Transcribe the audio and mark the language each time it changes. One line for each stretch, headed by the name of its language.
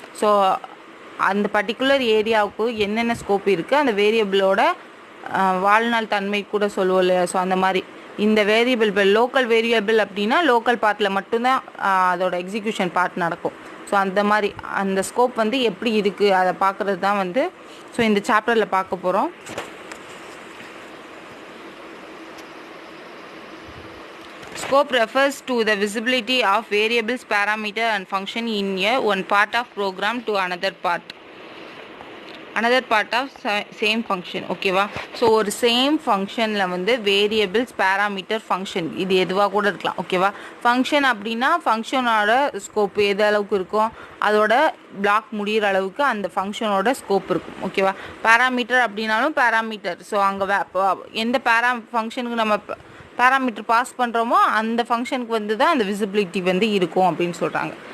Tamil: So அந்த particular ஏரியாவுக்கு என்னென்ன ஸ்கோப் இருக்குது, அந்த வேரியபிளோட வாழ்நாள் தன்மை கூட சொல்லுவோம் இல்லையா? ஸோ அந்த மாதிரி இந்த வேரியபிள் இப்போ லோக்கல் வேரியபிள் அப்படின்னா லோக்கல் பார்ட்டில் மட்டும்தான் அதோட எக்ஸிக்யூஷன் பார்ட் நடக்கும். ஸோ அந்த மாதிரி அந்த ஸ்கோப் வந்து எப்படி இருக்குது அதை பார்க்குறது தான் வந்து ஸோ இந்த சாப்டரில் பார்க்க போகிறோம்.
English: Scope refers to the visibility of variables, parameter and function in one part of program to another part of same function.
Tamil: ஓகேவா? ஸோ ஒரு சேம் ஃபங்க்ஷனில் வந்து வேரியபிள்ஸ், பேராமீட்டர், ஃபங்க்ஷன் இது எதுவாக கூட இருக்கலாம். ஓகேவா? ஃபங்க்ஷன் அப்படின்னா ஃபங்க்ஷனோட ஸ்கோப் எது அளவுக்கு இருக்கும், அதோட பிளாக் முடிகிற அளவுக்கு அந்த ஃபங்க்ஷனோட ஸ்கோப் இருக்கும். ஓகேவா? பேராமீட்டர் அப்படின்னாலும் பேராமீட்டர். ஸோ அங்கே எந்த ஃபங்க்ஷனுக்கு நம்ம பேராமீட்டர் பாஸ் பண்ணுறோமோ அந்த ஃபங்க்ஷனுக்கு வந்து தான் அந்த விசிபிலிட்டி வந்து இருக்கும் அப்படின்னு சொல்கிறாங்க.